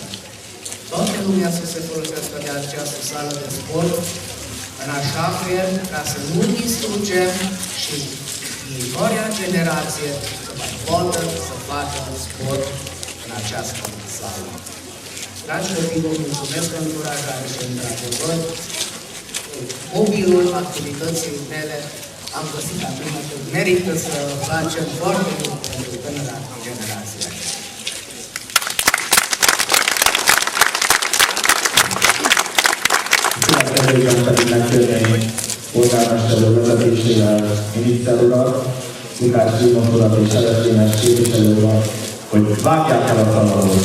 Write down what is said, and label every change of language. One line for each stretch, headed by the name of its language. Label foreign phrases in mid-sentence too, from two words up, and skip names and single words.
Romanian: Toată lumea să se folosească de această sală de sport, în așa fel ca să nu distrugem și viitoarea generație să mai poată să facă sport în această sală. Dragi copii, vă mulțumesc pentru încurajare și într-adevăr, mobilul activității mele am găsit acum că merită să facem foarte mult pentru tânăra generație.
Hungarian: Következően pedig megkérném polgármester úr vezetésével miniszter urat, Lukács Zsigmond urat és Szeresztényes képviselő urat, hogy vágják el a talajot.